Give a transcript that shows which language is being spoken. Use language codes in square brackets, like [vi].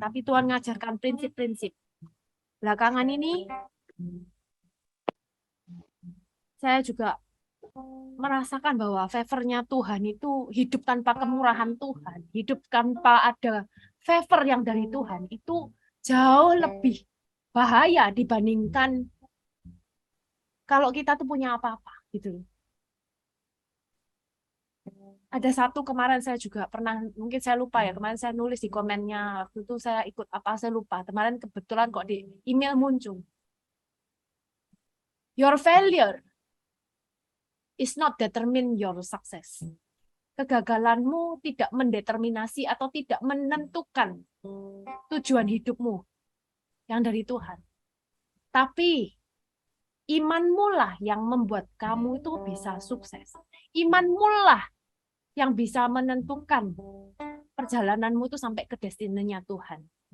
[id] Tapi Tuhan ngajarkan prinsip-prinsip. Belakangan ini, saya juga merasakan bahwa favor-nya Tuhan itu hidup tanpa kemurahan Tuhan, hidup tanpa ada favor yang dari Tuhan itu jauh lebih bahaya dibandingkan kalau kita tuh punya apa-apa gitu loh. Ada satu kemarin saya juga pernah, mungkin saya lupa ya, kemarin saya nulis di komennya, waktu itu saya ikut apa, saya lupa. Kemarin kebetulan kok di email muncul. [en] Your failure is not determine your success. [id] Kegagalanmu tidak mendeterminasi atau tidak menentukan tujuan hidupmu yang dari Tuhan. Tapi imanmu lah yang membuat kamu itu bisa sukses. Imanmu lah yang bisa menentukan perjalananmu itu sampai ke destinenya Tuhan.